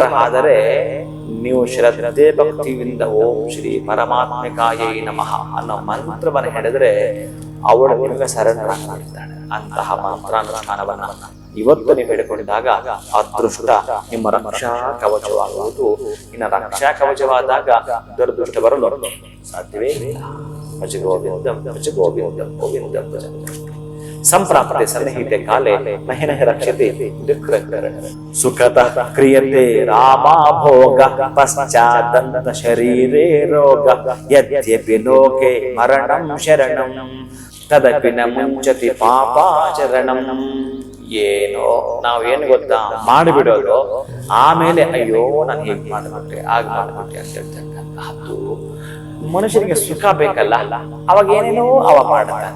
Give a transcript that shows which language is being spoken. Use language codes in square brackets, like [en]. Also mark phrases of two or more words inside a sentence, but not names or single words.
[kn] ಆದರೆ ನೀವು ಶ್ರದ್ಧೆ ಭಕ್ತಿಯಿಂದ [sa] ಓಂ ಶ್ರೀ ಪರಮಾತ್ಮಿಕಾಯೇ ನಮಃ [kn] ಅನ್ನೋ ಮಂತ್ರವನ್ನು ಹೇಳಿದ್ರೆ ಅವಳು ನಿಮಗೆ ಸರೆಂಡರ್ ಆಗಿರ್ತಾಳೆ. ಅಂತಹ ಮಂತ್ರಾನುಷ್ಠಾನವನ್ನ ಇವತ್ತು ನೀವು ಹೇಳಿಕೊಂಡಾಗ ಅದೃಷ್ಟ ನಿಮ್ಮ ರಕ್ಷಾ ಕವಚವಾಗುವುದು. ಇನ್ನು ರಕ್ಷಾ ಕವಚವಾದಾಗ ದುರದೃಷ್ಟ ಬರಲು ಸಾಧ್ಯವೇ ಇಲ್ಲ. [sa] ಭಜ ಗೋವಿಂದಂ ಭಜ ಗೋವಿಂದಂ ಗೋವಿಂದಂ ಭಜ. ಸಂಪ್ರಾಪ್ತೆ ಸನ್ನಿಹಿತೆ ಕಾಲೇ ಮಹಿನ ರಕ್ಷತೆ ಸುಖತಃ ಕ್ರಿಯತೆ ರಾಮಾ ಭೋಗ ಪಶ್ಚಾದಂತ ಶರೀರೇ ರೋಗ ಯದ್ಯಪಿ ಲೋಕೆ ಮರಣಂ ಶರಣಂ ತದಪಿ ನ ಮುಂಚತಿ ಪಾಪಾಚರಣಂ. [kn] ಏನೋ ನಾವೇನು ಗೊತ್ತಾ ಮಾಡಿಬಿಡೋದು, ಆಮೇಲೆ ಅಯ್ಯೋ ನಾನು ಹೀಗೆ ಮಾಡಿಬಿಟ್ಟೆ ಆಗ ಮಾಡಿಬಿಟ್ಟೆ ಅಂತ ಹೇಳ್ತಕ್ಕಂಥದ್ದು. ಮನುಷ್ಯನಿಗೆ ಸುಖ ಬೇಕಲ್ಲ, ಅವಾಗ ಏನೇನೋ ಅವ ಮಾಡ್ತಾನೆ.